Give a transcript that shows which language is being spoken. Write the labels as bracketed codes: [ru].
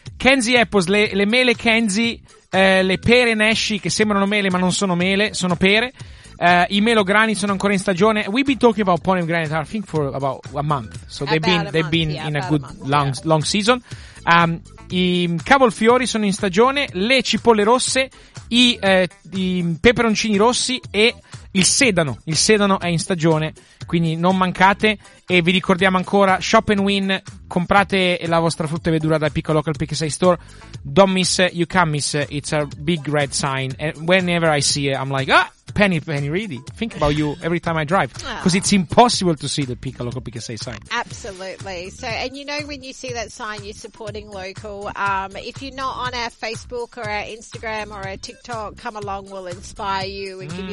[it] Kenzie Apples, le mele Kenzie, le pere Nashi, che sembrano mele ma non sono mele, sono pere. I melograni sono ancora in stagione. [en] We've been talking about pomegranate, I think, for about a month. So they've been in a good long season. [it] I cavolfiori sono in stagione, le cipolle rosse, i peperoncini rossi e il sedano è in stagione. Quindi non mancate. E vi ricordiamo ancora Shop and Win. Comprate la vostra frutta e verdura dal Pick-A-Local, Pick-A-Say store. [en] Don't miss it. You can't miss it. It's a big red sign. And whenever I see it, I'm like, Penny, really. Think about you every time I drive. Because it's impossible to see the Pick-A-Local, Pick-A-Say sign. Absolutely. So, and you know, when you see that sign, you're supporting local. If you're not on our Facebook or our Instagram or our TikTok, come along. We'll inspire you and give you